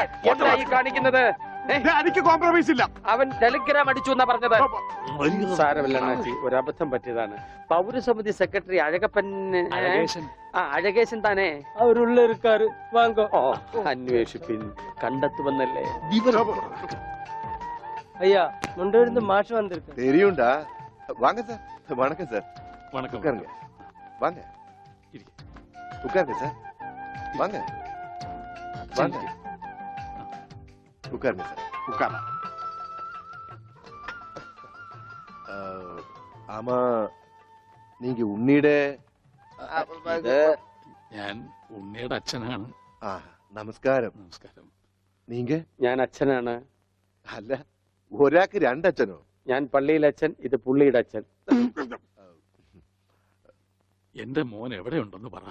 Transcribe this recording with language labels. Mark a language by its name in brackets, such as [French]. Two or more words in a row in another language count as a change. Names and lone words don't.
[Malayalam] എന്തായി കാണിക്കുന്നത്? എനിക്ക് കോംപ്രമൈസ് ഇല്ല. അവൻ ടെലിഗ്രാം അടിച്ചു എന്നാ പറഞ്ഞത്. സാരമില്ല അണ്ണാച്ചി, ഒരബദ്ധം പറ്റിയതാണ്. പൗരസമിതി സെക്രട്ടറി അഴകേശൻ താനേ [Tamil] அவருள்ள இருக்காரு வாங்கோ. [Malayalam] അന്വേഷിപ്പിൻ, കണ്ടെത്തുമെന്നല്ലേ. [Tamil] ஐயா முண்டூர்ந்து மாஷ் வந்திருக்கு. தெரியும்டா. வாங்க சார். வணக்கம் சார். வணக்கம். உட்காருங்க. வாங்க. உட்காருங்க சார். வாங்க. வாங்க. உட்காருங்க சார். உட்கார. ஆமா, நீங்க ഉണ്ണിയുടെ [Malayalam] ഞാൻ ഉണ്ണിയുടെ അച്ഛനാണ്. നമസ്കാരം. നമസ്കാരം. [Tamil] നീങ്ക? [Malayalam] ഞാൻ അച്ഛനാണ്. അല്ല, ഒരാൾക്ക് രണ്ടച്ഛനോ? ഞാൻ പള്ളിയിലെ അച്ഛൻ, ഇത് പുള്ളിയുടെ അച്ഛൻ. എന്റെ മോൻ എവിടെയുണ്ടെന്ന് പറ.